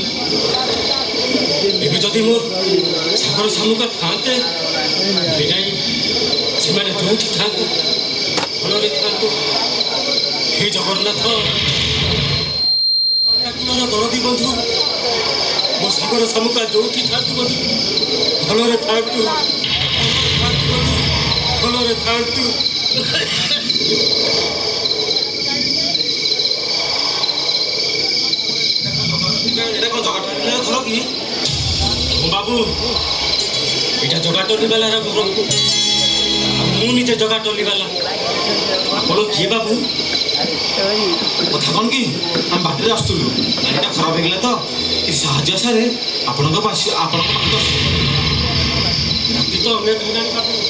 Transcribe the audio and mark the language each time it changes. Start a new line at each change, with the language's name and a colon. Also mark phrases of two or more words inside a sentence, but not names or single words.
Odia: ଏବେ ଯଦି ମୋ ସାଗର ଶାମୁକା ଥାନ୍ତେ ନାଇଁ, ସେମାନେ ଯୋଉଠି ଥାନ୍ତୁ ଭଲରେ ଥାନ୍ତୁ। ହେ ଜଗନ୍ନାଥ, ଦରଦୀ ବନ୍ଧୁ, ମୋ ସାଗର ଶାମୁକା ଯୋଉଠି ଥାନ୍ତୁ ବନ୍ଧୁ ଭଲରେ ଥାନ୍ତୁ, ଭଲରେ ଥାନ୍ତୁ।
Bangla: এটা কোন জগাটনিবালা ঘর কি? বাবু, এটা জগাটনিবালার ঘর।
Odia: ମୁଁ ନିଜେ ଜଗାଟନିବାଲା। ଆପଣ କିଏ ବାବୁ? କଥା କ'ଣ କି ଆମେ ବାଟରେ ଆସୁଥିଲୁ, ଗାଡ଼ିଟା ଖରାପ ହେଇଗଲା ତ ଏ ସାହାଯ୍ୟ ଆଶାରେ ଆପଣଙ୍କ ପାଖକୁ ରାତି ତ ଅନେକ ହେଲାଣି ବାବୁ।